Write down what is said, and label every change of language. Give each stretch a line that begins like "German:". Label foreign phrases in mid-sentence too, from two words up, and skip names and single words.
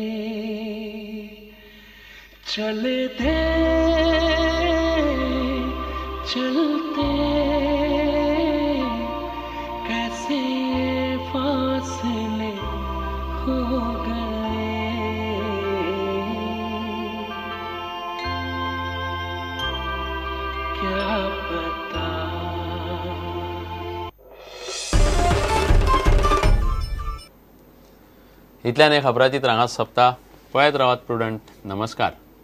Hindi: चले थे चलते कैसे ये फासले हो गए। क्या पता।
Konkani: इतल्यान खबराची हांगा सोंपता। पळयत रावात प्रुडंट। नमस्कार।